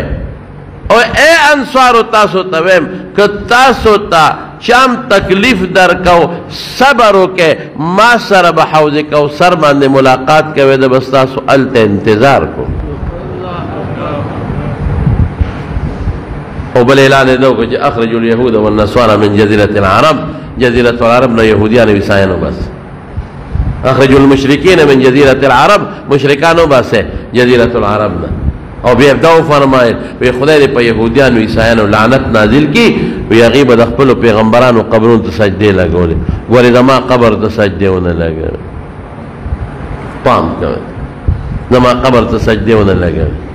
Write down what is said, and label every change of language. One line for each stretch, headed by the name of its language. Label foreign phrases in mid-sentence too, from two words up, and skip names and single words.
Pashto: او اے انصارو تاسو ته ویم که تاسو ته چام تکلیف درکو صبر وکئ، ما سره به حوض کوثر باندې ملاقات کوئ، د بس تاسو هلته انتظار کوم. او بل اعلان یې وکړ چې
Arabic: اخرجوا اليهود والنصارى من جزيرة العرب،
Pashto: جزيرة العرب نه یهودیان عیسایان وباس.
Arabic: اخرجوا المشرکین من جزيرة العرب،
Pashto: مشرکان وباسه جزيرة العرب نه. او بیا دا فرمایل وی خدای دې په یهودیانو عیسایانو لعنت نازل کی، وی هغې به د خپلو پیغمبرانو قبرونو ته سجدې لګولې. ګورې زما قبر ته سجدې ونه لګوي، پام کوئ، زما قبر ته سجدې ونه لګوي.